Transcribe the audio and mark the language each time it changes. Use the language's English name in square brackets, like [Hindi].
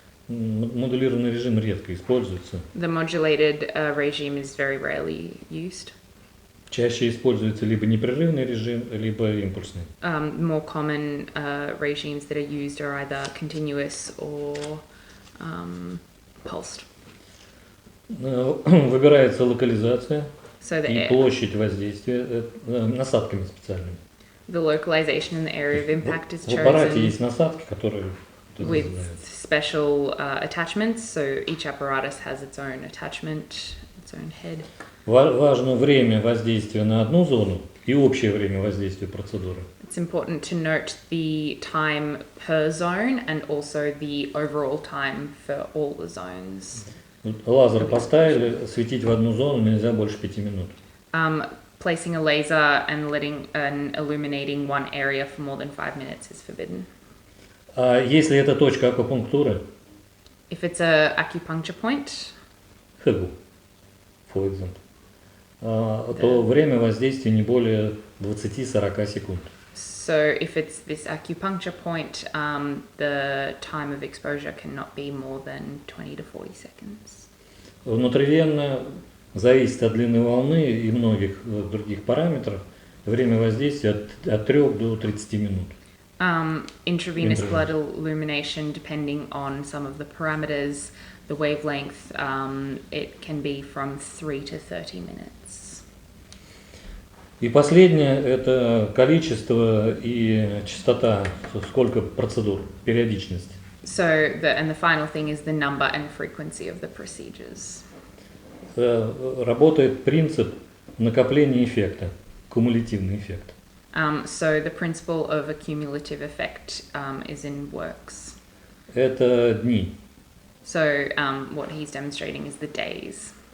[Russian] Модулированный режим редко используется. [English] The modulated regime is very rarely used. [Russian] Чаще используется либо непрерывный режим, либо импульсный. [English] More common regimes that are used are either continuous or pulsed. [Russian] Выбирается локализация [English] So [Russian] и площадь воздействия насадками специальными. [English] the localization and the area of impact is [Russian] В аппарате [English] chosen [Russian] есть насадки, которые [English] with special attachments. So each apparatus has its own attachment, its own head. [Russian] Важно время воздействия на одну зону и общее время воздействия процедуры. [English] It's important to note the time per zone and also the overall time for all the zones. [Russian] Лазер поставили, светить в одну зону нельзя больше 5 минут. [English] Placing a laser and illuminating one area for more than 5 minutes is forbidden. [Russian] А если это точка акупунктуры, [English] If it's a acupuncture point, for example, [Russian] то время воздействия не более 20-40 секунд. [English] so if it's this acupuncture point, the time of exposure cannot be more than 20 to 40 seconds. [Russian] Внутривенно зависит от длины волны и многих других параметров время воздействия от 3 до 30 минут. [English] Intravenous blood illumination, depending on some of the parameters, the wavelength, it can be from 3 to 30 minutes. [Russian] И последнее – это количество и частота, сколько процедур, периодичность. [English] So, the final thing is the number and frequency of the procedures. [Russian] Работает принцип накопления эффекта, кумулятивный эффект. [English] So the principle of a cumulative effect is in works. [Russian] Это дни. [English] So what he's demonstrating is the days.